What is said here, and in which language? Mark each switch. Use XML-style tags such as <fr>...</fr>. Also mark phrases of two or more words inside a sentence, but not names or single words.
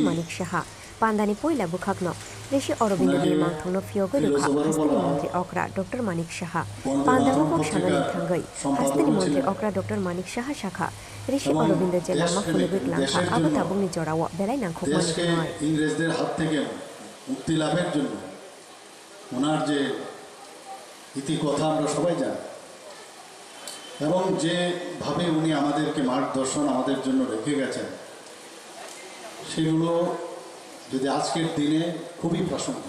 <trp>Manik Shaha, Pandani Poila Bukakno, Rishi Orobind ni Mangthong no Fiogo Ruka, Hastini Montri Okra, Dr. Manik Shaha, Pandawabok Shalani Thangai, Hastini Montri Okra, Dr. Manik Shaha Shaka, Rishi Orobind Jelama Funugui Lanka, Abotabuk ni Jorawa, Belai Nangkongmani Noi.</trp> <bn>ইংরেজদের হাত থেকে মুক্তি লাভের জন্য ওনার যে ইতি কথা আমরা সবাই জানি এবং যেভাবে উনি আমাদেরকে মার্গদর্শন আমাদের জন্য রেখে গেছেন, সেগুলো যদি আজকের দিনে খুবই প্রাসঙ্গিক।</bn>